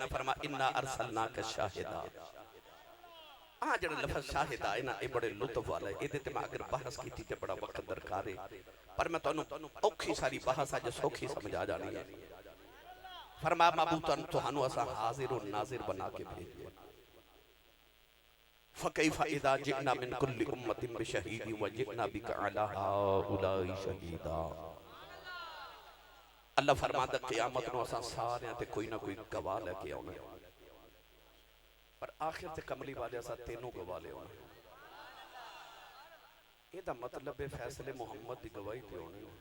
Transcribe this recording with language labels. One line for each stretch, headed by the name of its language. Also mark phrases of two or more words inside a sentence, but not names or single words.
Punjabi: फरमा
Arabic: إِنَّا أَرْسَلْنَاكَ شَاهِدًا
Punjabi: آ جڑا لفظ شاہدا ہے نا یہ بڑے لطف والا ہے. اہدے تے میں اگر بحث کیتی تے بڑا وقت درکار ہے پر میں تہانوں اوکھی ساری بحث اج سوکھی سمجھا جانی ہے. فرمایا محبوب تہانوں اساں حاضر اور ناظر بنا کے بھیجیے.
Arabic: فَكَيْفَ إِذَا جِئْنَا مِن كُلِّ أُمَّةٍ بِشَهِيدٍ وَجِئْنَا بِكَ عَلَىٰ هَٰؤُلَاءِ شَهِيدًا.
Punjabi: اللہ فرماتا قیامت نوں اساں سارے تے کوئی نہ کوئی گواہ لے کے آؤنا پر آخر تے کملی والے اساں تینوں گواہ لے آؤنا. ایہدا مطلب ہے فیصلے محمد دی گواہی تے ہونے.